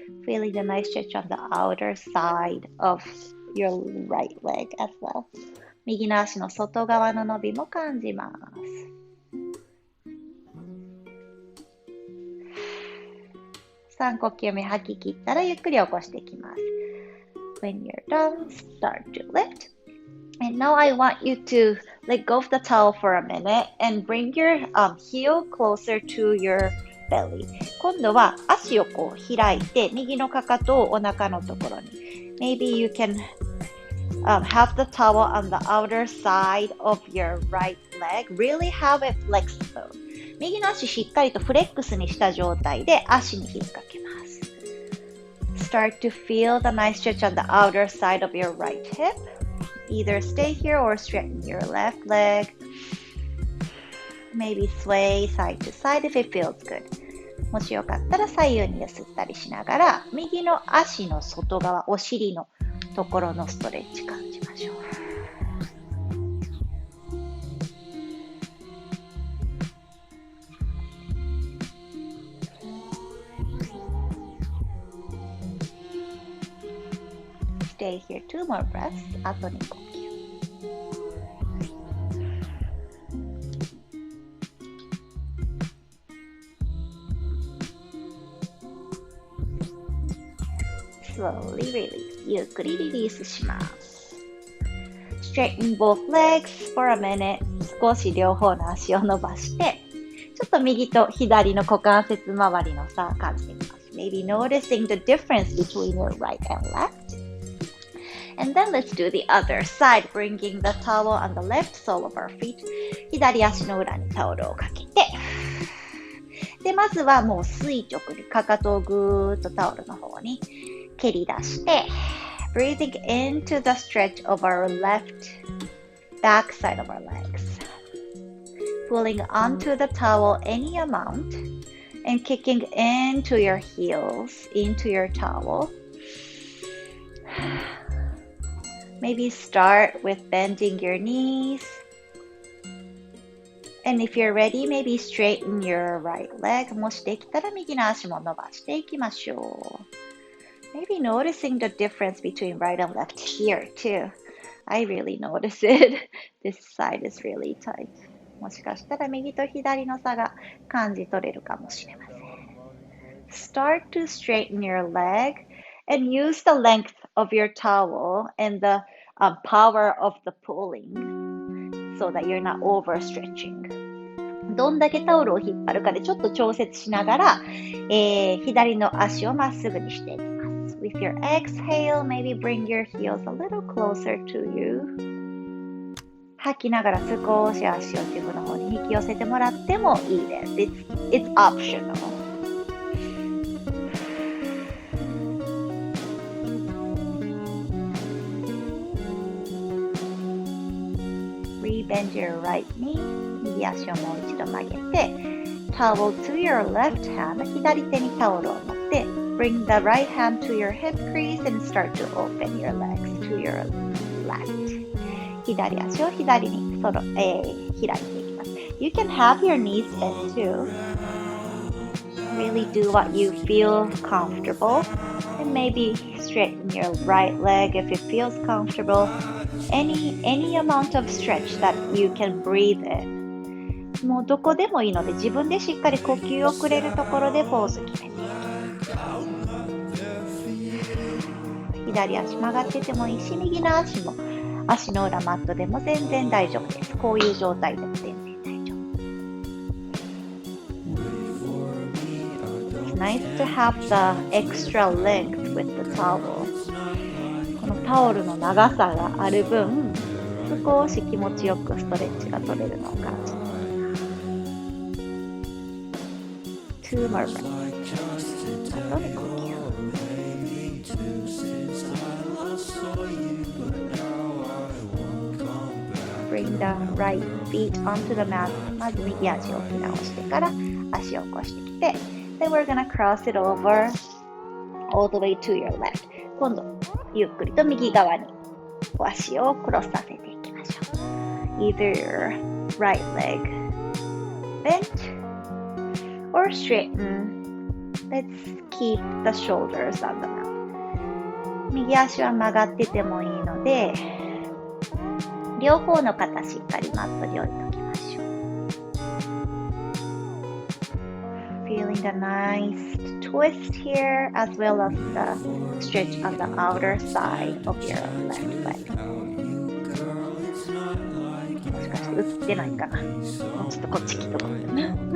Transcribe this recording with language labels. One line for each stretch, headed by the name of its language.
English: Feeling the nice stretch on the outer side of your right leg as well.
Japanese: 右の足の外側の伸びも感じます。 3呼吸目吐き切ったらゆっくり起こしていきます。
English: When you're done, start to lift. And now I want you to let go of the towel for a minute and bring your heel closer to your belly.
Japanese: 今度は足をこう開いて右のかかとをお腹のところに。
English: Maybe you can have the towel on the outer side of your right leg. Really have it flexible.
Japanese: 右の足しっかりとフレックスにした状態で足に引っ掛けます。
English: Start to feel the nice stretch on the outer side of your right hip. Either stay here or straighten your left leg. Maybe sway side to side if it feels good.
Japanese: もしよかったら左右に揺すったりしながら、右の足の外側、お尻のところのストレッチ感じましょう。
English: Stay here 2 more breaths.
Japanese: あと2呼吸。
English: Slowly release.
Japanese: ゆっくりリリースします。
English: Straighten both legs for a minute.
Japanese: 少し両方の足を伸ばして、ちょっと右と左の股関節周りの差を感じてみます。
English: Maybe noticing the difference between your right and left.And then let's do the other side, bringing the towel on the left sole of our feet.
Japanese: 左足の裏にタオルをかけて。で、まずはもう垂直にかかとをぐーっとタオルの方に蹴り出して、
English: breathing into the stretch of our left back side of our legs. Pulling onto the towel any amount and kicking into your heels, into your towel.Maybe start with bending your knees. And if you're ready, maybe straighten your right leg.
Japanese: もしできたら右の足も伸ばしていきましょう。
English: Maybe noticing the difference between right and left here too. I really notice it. This side is really tight.
Japanese: もしかしたら右と左の差が感じ取れるかもしれません。
English: Start to straighten your leg.And use the length of your towel and the power of the pulling so that you're not overstretching.
Japanese: どんだけタオルを引っ張るかでちょっと調節しながら、左の足をまっすぐにしていきます。
English: With your exhale, maybe bring your heels a little closer to you.
Japanese: 吐きながら少し足を自分の方に引き寄せてもらってもいいです。
English: It's optional.Bend your right knee.
Japanese: 右足をもう一度曲げて
English: towel to your left hand.
Japanese: 左手にタオルを持って
English: Bring the right hand to your hip crease and start to open your legs to your left.
Japanese: 左足を左に開いていきます。
English: You can have your knees bent too. Really do what you feel comfortable. And maybe straighten your right leg if it feels comfortable. Any amount of stretch that you can breathe in.
Japanese: もうどこでもいいので自分でしっかり呼吸をくれるところでポーズ決めていきます。左足曲がっててもいいし、右の足も足の裏マットでも全然大丈夫です。こういう状態でも全然大丈夫。
English: It's nice to have the extra length with the towel.
Japanese: このタオルの長さがある分、少し気持ちよくストレッチが取れるのを感じます。
English: Two more breaths.
Japanese: あとで呼吸。
English: Bring the right feet onto the mat.
Japanese: まず右足を置き直してから足を起こしてきて、
English: Then we're gonna cross it over all the way to your left.
Japanese: 今度ゆっくりと右側に足をクロスさせていきましょう。
English: Either your right leg bent or straighten. Let's keep the shoulders on the mat.
Japanese: 右足は曲がっててもいいので、両方の肩しっかりマットに置いておきましょう。
English: Feeling the nice twist here as well as the stretch on the outer side of your left leg.
Japanese: もしかして映ってないかな。もうちょっとこっち来てもらってね。